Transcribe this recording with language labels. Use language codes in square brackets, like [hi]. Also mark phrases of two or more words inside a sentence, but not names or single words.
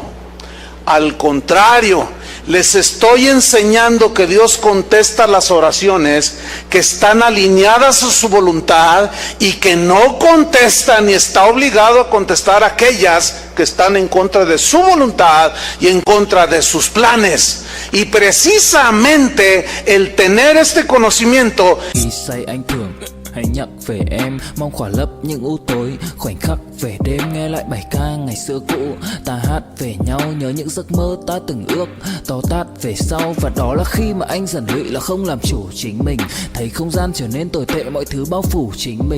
[es] Al contrario, les estoy enseñando que Dios contesta las oraciones que están alineadas a su voluntad y que no contesta ni está obligado a contestar aquellas que están en contra de su voluntad y en contra de sus planes. Y precisamente el tener este conocimiento, [vi] Khi say anh thường hãy nhắc về em, mong khỏa lấp những u tối. Khoảnh khắc về đêm nghe lại bài ca ngày xưa cũ, ta hát về nhau nhớ những giấc mơ ta từng ước, to tát về sau. Và đó là khi mà anh dần lụy là không làm chủ chính mình, thấy không gian trở nên tồi tệ, mọi thứ bao phủ chính mình.